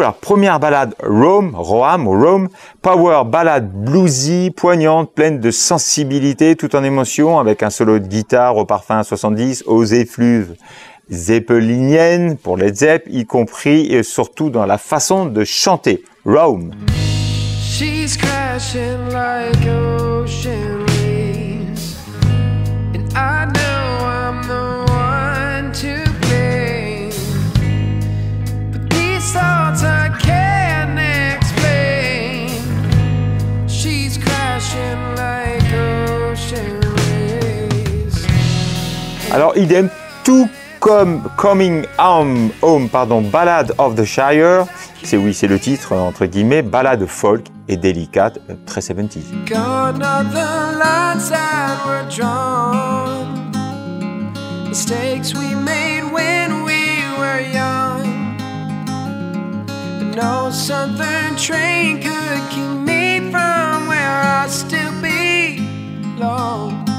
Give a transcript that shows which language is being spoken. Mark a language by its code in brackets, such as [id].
[fr] Alors, première ballade, Rome, power ballade bluesy, poignante, pleine de sensibilité, tout en émotion, avec un solo de guitare au parfum 70, aux effluves zeppeliniennes pour Led Zepp, y compris et surtout dans la façon de chanter. Rome. [en] She's crashing like ocean waves, and I know I'm the one to blame, but these thoughts I can't explain. She's crashing like ocean waves. [fr] Alors idem, tout comme Coming Home, Ballad of the Shire, c'est le titre entre guillemets, ballade folk et délicate, très 70s. [en] Gone are the lines that were drawn, mistakes we made when we were young, but no southern train could keep me from where I still belong.